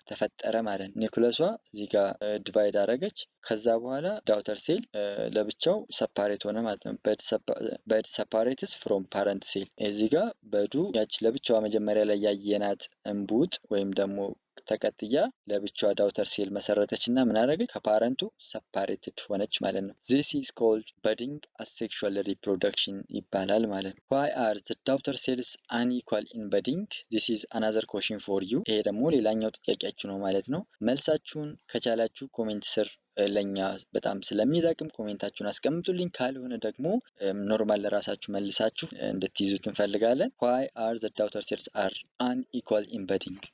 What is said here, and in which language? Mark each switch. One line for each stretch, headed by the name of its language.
Amharic: ተፈጠረ ማለት ነው። ኒኩለሷ እዚህ ጋር ዲቫይድ አደረገች። ከዛ በኋላ ዳውተር ሴል ለብቻው ሰፓሬት ሆነ ማለት ነው።
English: በድ ሰፓሬትስ ፍሮም ፓረንት ሴል
Amharic: እዚህ ጋር በዱ ያች ለብቻዋ መጀመሪያ ላይ ያየናት እንቡጥ ወይም ደግሞ ተቀጥያ ለብቻዋ ዳውተር ሴል መሰረተች እና ምን አደረገች? ከፓረንቱ ሰፓሬትድ ሆነች ማለት ነው።
English: this is called budding asexual reproduction
Amharic: ይባላል ማለት ነው።
English: why are the daughter cells unequal in budding? this is another question for you።
Amharic: ይሄ ደግሞ ሌላኛው ጥያቄያችሁ ነው ማለት ነው። መልሳችሁን ከቻላችሁ ኮሜንት ስር ለኛ በጣም ስለሚጠቅም ኮሜንታችሁን አስቀምጡልኝ። ካልሆነ ደግሞ ኖርማል ለራሳችሁ መልሳችሁ እንድትይዙት እንፈልጋለን።
English: why are the daughter cells are unequal in budding?